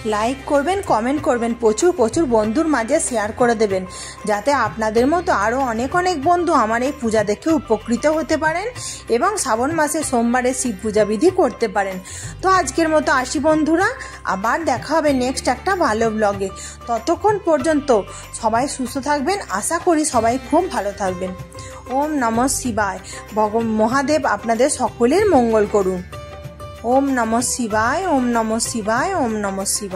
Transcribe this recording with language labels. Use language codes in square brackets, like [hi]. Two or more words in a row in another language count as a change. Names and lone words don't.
[bn] লাইক করবেন, কমেন্ট করবেন, প্রচুর প্রচুর বন্ধুর মাঝে শেয়ার করে দেবেন, যাতে আপনাদের মতো আরও অনেক অনেক বন্ধু আমার এই পূজা দেখে উপকৃত হতে পারেন এবং শ্রাবণ মাসে সোমবারে শিব পূজা বিধি করতে পারেন। তো আজকের মতো আসি বন্ধুরা, আবার দেখা হবে নেক্সট একটা ভালো ব্লগে। ততক্ষণ পর্যন্ত সবাই সুস্থ থাকবেন, আশা করি সবাই খুব ভালো থাকবেন। [sa] ওম নমঃ শিবায়। [bn] মহাদেব আপনাদের সকলের মঙ্গল করুন। [sa] ওম নমঃ শিবায়, ওম নমঃ শিবায়, ওম নমঃ শিবায়।